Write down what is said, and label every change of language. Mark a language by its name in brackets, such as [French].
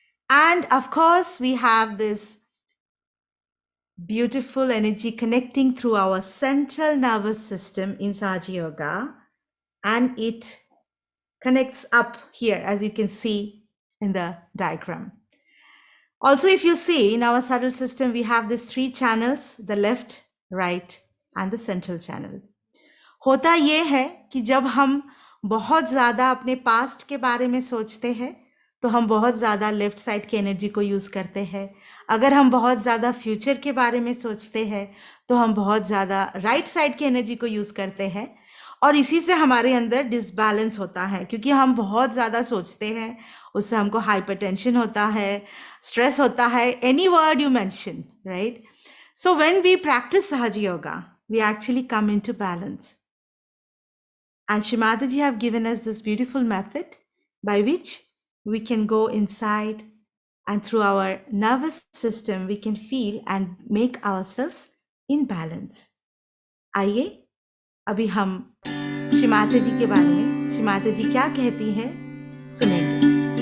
[English] And of course, we have this beautiful energy connecting through our central nervous system in Sahaja Yoga, and it connects up here, as you can see in the diagram. Also, if you see in our subtle system, we have these three channels, the left, right, and the central channel. [Hindi] होता ये है कि जब हम बहुत ज़्यादा अपने past के बारे में सोचते हैं तो हम बहुत ज़्यादा लेफ्ट साइड की एनर्जी को यूज़ करते हैं. अगर हम बहुत ज़्यादा फ्यूचर के बारे में सोचते हैं तो हम बहुत ज़्यादा राइट साइड की एनर्जी को यूज़ करते हैं. और इसी से हमारे अंदर डिसबैलेंस होता है, क्योंकि हम बहुत ज़्यादा सोचते हैं, उससे हमको हाइपरटेंशन होता है, स्ट्रेस होता है, [English] Any word you mention, right? So when we practise Sahaja Yoga, we actually come into balance. And Shimataji have given us this beautiful method by which we can go inside and through our nervous system we can feel and make ourselves in balance. [Hindi] आइए अभी हम शिमाता जी के बारे में, शिमाता जी क्या कहती हैं, सुनेंगे.